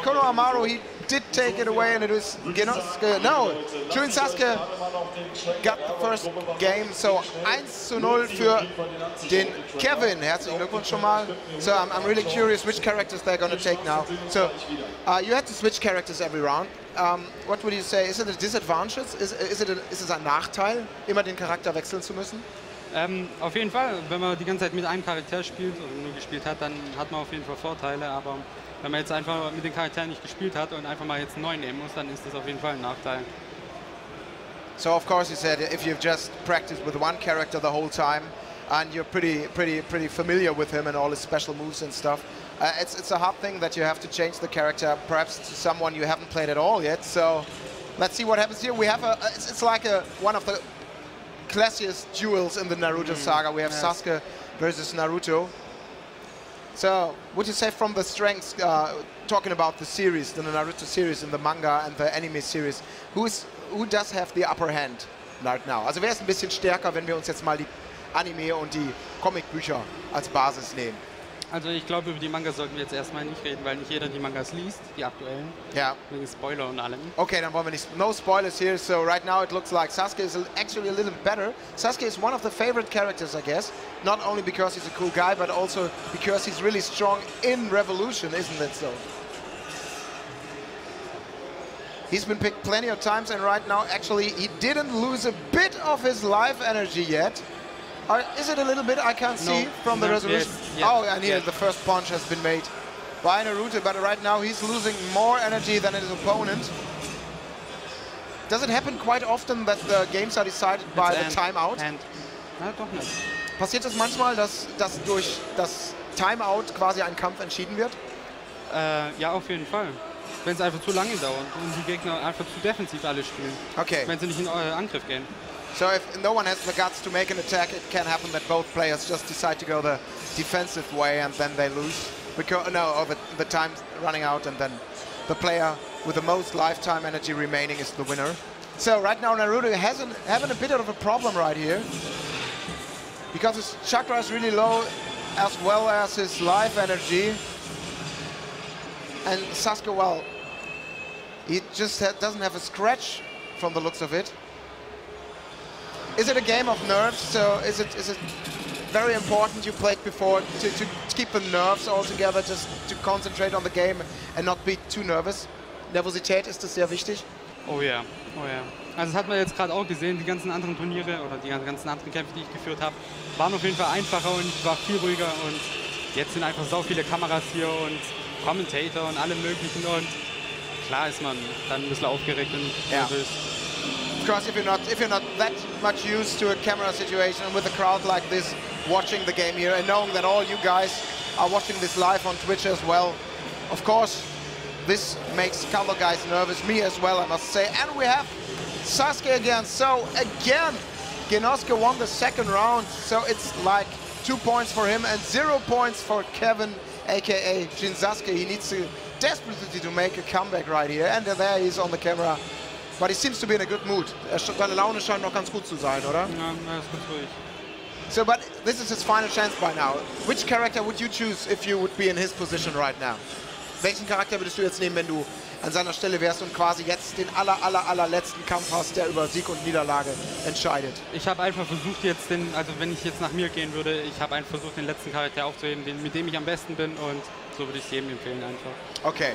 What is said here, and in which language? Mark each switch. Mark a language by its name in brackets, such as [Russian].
[English] Kono Amaru, he did take it away and it was Genosuke. No, Juin Sasuke got the first game. [German] So 1:0 für den Kevin. Herzlichen Glückwunsch schon mal. [English] So I'm really curious which characters they're going to take now. So you had to switch characters every round. What would you say? Is it a disadvantage? [German] Ist es ein Nachteil, immer den Charakter wechseln zu müssen? Auf jeden Fall, wenn man die ganze Zeit mit einem Charakter spielt oder nur gespielt hat, dann hat man auf jeden Fall Vorteile, aber wenn man jetzt einfach mit den Charakteren nicht gespielt hat und einfach mal jetzt einen neuen nehmen muss, dann ist das auf jeden Fall ein Nachteil. [English] So of course you said if you've just practiced with one character the whole time and you're pretty familiar with him and all his special moves and stuff, it's a hard thing that you have to change the character perhaps to someone you haven't played at all yet. So let's see what happens here. We have it's like one of the classiest duels in the Naruto saga. We have Sasuke versus Naruto. So, would you say from the strengths, talking about the series, the Naruto series and the manga and the anime series, who does have the upper hand right now? [German] Also wer ist ein bisschen stärker, wenn wir uns jetzt mal die Anime und die Comicbücher als Basis nehmen? Also ich glaube, über die Mangas sollten wir jetzt erstmal nicht reden, weil nicht jeder die Mangas liest, die aktuellen. Ja. Wegen Spoiler und allem. Okay, dann wollen wir nicht. [English] No spoilers here. So right now it looks like Sasuke is actually a little better. Sasuke is one of the favorite characters, I guess. Not only because he's a cool guy, but also because he's really strong in Revolution, isn't it so? He's been picked plenty of times, and right now actually he didn't lose a bit of his life energy yet. Or is it a little bit? I can't see from the resolution. Yes, oh, and here the first punch has been made by Naruto, but right now he's losing more energy than his opponent. Does it happen quite often that the games are decided by the timeout? [German] Na, doch nicht. Passiert es manchmal, dass durch das Timeout quasi ein Kampf entschieden wird? Ja, auf jeden Fall. Wenn es einfach zu lange dauert und die Gegner einfach zu defensiv alle spielen. Okay. Wenn sie nicht in Angriff gehen. [English] So if no one has the guts to make an attack, it can happen that both players just decide to go the defensive way and then they lose. Because the time's running out and then the player with the most lifetime energy remaining is the winner. So right now Naruto having a bit of a problem right here. Because his chakra is really low as well as his life energy. And Sasuke, well, he just doesn't have a scratch from the looks of it. Is it a game of nerves? So is it very important, you played before, to keep the nerves all together, just to concentrate on the game and not be too nervous? [German] Nervosität, ist das sehr wichtig? Oh ja, oh ja. Also das hat man jetzt gerade auch gesehen, die ganzen anderen Turniere oder die ganzen anderen Kämpfe, die ich geführt habe, waren auf jeden Fall einfacher und ich war viel ruhiger und jetzt sind einfach so viele Kameras hier und Commentator und alle möglichen und klar ist man dann ein bisschen aufgeregt und nervös. [English] Because if you're not that much used to a camera situation and with a crowd like this watching the game here and knowing that all you guys are watching this live on Twitch as well, of course this makes other guys nervous, me as well I must say. And we have Sasuke again, so again Genosuke won the second round, so it's like 2 points for him and 0 points for Kevin aka Jin Sasuke. He needs to desperately to make a comeback right here, and there he is on the camera. But he seems to be in a good mood. [German] Seine Laune scheint noch ganz gut zu sein, oder? Ja, ist gut ruhig. [English] So, but this is his final chance by now. Which character would you choose if you would be in his position right now? [German] Welchen Charakter würdest du jetzt nehmen, wenn du an seiner Stelle wärst und quasi jetzt den allerletzten Kampf hast, der über Sieg und Niederlage entscheidet? Ich habe einfach versucht jetzt also wenn ich jetzt nach mir gehen würde, ich habe einfach versucht den letzten Charakter aufzuheben, mit dem ich am besten bin und so würde ich es jedem empfehlen einfach. Okay.